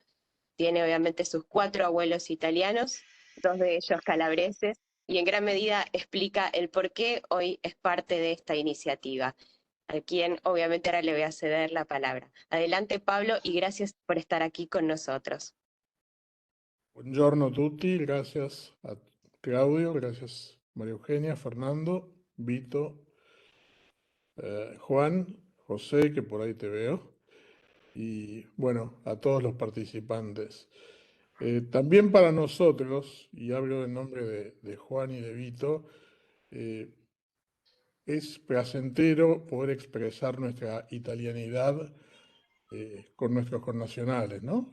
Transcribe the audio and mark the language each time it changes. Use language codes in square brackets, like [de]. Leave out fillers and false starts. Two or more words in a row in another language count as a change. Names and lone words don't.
[es] Tiene obviamente sus 4 abuelos italianos, 2 de ellos calabreses, y en gran medida explica el por qué hoy es parte de esta iniciativa, a quien obviamente ahora le voy a ceder la palabra. Adelante, Pablo, y gracias por estar aquí con nosotros. [it] Buongiorno a tutti, [es] gracias a Claudio, gracias María Eugenia, Fernando, Vito, Juan, José, que por ahí te veo, y bueno, a todos los participantes. También para nosotros, y hablo en nombre de Juan y de Vito, es placentero poder expresar nuestra italianidad con nuestros connacionales, ¿no?